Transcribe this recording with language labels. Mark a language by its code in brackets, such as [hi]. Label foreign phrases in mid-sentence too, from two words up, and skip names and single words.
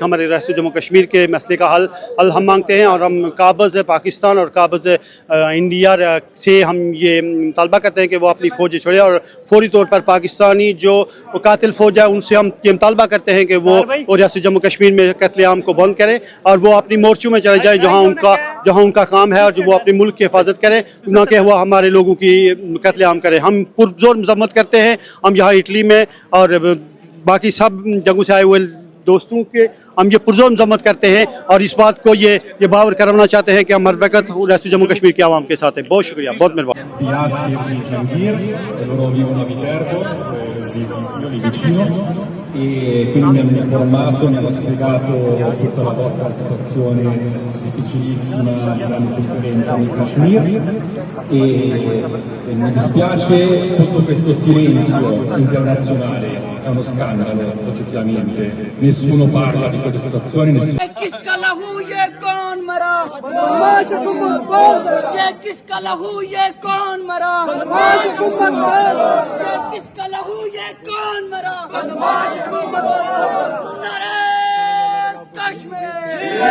[ur] ہمارے ریاست جموں کشمیر کے مسئلے کا حل ہم مانگتے ہیں اور ہم قابض پاکستان اور قابض انڈیا سے ہم یہ مطالبہ کرتے ہیں کہ وہ اپنی فوج چھوڑے اور فوری طور پر پاکستانی جو قاتل فوج ہے ان سے ہم یہ مطالبہ کرتے ہیں کہ وہ ریاست جموں کشمیر میں قتلِ عام کو بند کریں اور وہ اپنی مورچوں میں چلے جائے جہاں ان کا کام ہے اور جو وہ اپنے ملک کی حفاظت کریں، نہ کہ وہ ہمارے لوگوں کی قتلِ عام کریں. ہم پرزور مذمت کرتے ہیں، ہم یہاں اٹلی میں اور باقی سب جگہوں سے آئے ہوئے دوستوں کے ہم یہ پرزور مذمت کرتے ہیں اور اس بات کو یہ باور کروانا چاہتے ہیں کہ ہم ہر وقت ریاست جموں کشمیر کے عوام کے ساتھ ہیں. بہت شکریہ، بہت مہربان. [it] E quindi mi hanno informato, mi hanno spiegato tutta la vostra situazione difficilissima di grande sofferenza nel Kashmir e mi dispiace tutto questo silenzio internazionale, è uno scandalo oggettivamente, nessuno parla di questa situazione, nessuno... [ur] کس کا لہو یہ کون مرا، یہ کس کا لہو یہ کون مرا، یہ کس کا لہو یہ کون مرا، نعرۂ کشمیر,